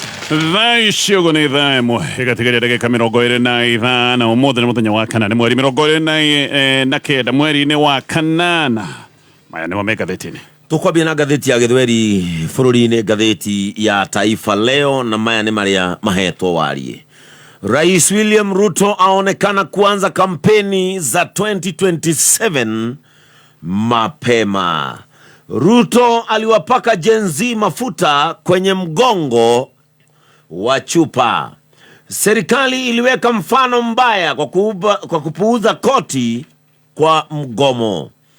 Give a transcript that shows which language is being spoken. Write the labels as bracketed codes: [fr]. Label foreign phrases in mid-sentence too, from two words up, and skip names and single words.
[ki] Thaiciogo nĩ thaa ĩmwe ĩgatigĩria ndagĩka 25 ũmũthĩ nĩ mũthenya wa kana nĩ mweri 29 mweri-inĩ wa kanana. Maya nĩmo me ngathĩti-inĩ. Tukwambia na gatheti ya Gĩthweri bũrũri-inĩ, gatheti ya Taifa Leo, na maya nĩ marĩa mahetwo warie. [sw] Rais William Ruto aonekana kuanza kampeni za 2027 mapema. Ruto aliwapaka Gen Z mafuta kwenye mgongo wa chupa. Serikali iliweka mfano mbaya kwa kupuuza koti kwa mgomo.